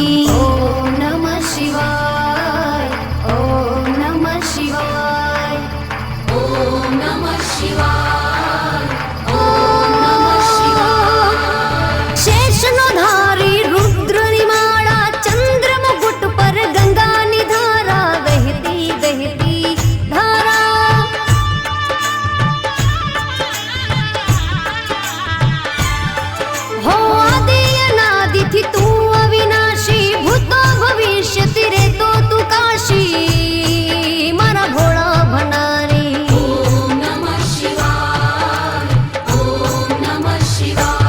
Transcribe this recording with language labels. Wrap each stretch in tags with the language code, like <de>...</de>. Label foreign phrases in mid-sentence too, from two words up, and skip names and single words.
<sa>ॐ नमः शिवाय, ॐ नमः शिवाय, ॐ नमः शिवाय, ॐ नमः शिवाय.</sa> <gu>શેષનો ધારી રુદ્રનિ માળા, ચંદ્રમુકુટ પર ગંગાનિ ધારા, બહતી બહતી ધારા. હો આદિ અનાદિથિ તૂ અવિનાશી, ભૂતો ભવિષ્યતિ રે તો તૂ કાશી, મારા ભોળા ભંડારી.</gu> <sa>ओम नमः शिवाय, ओम नमः शिवाय.</sa>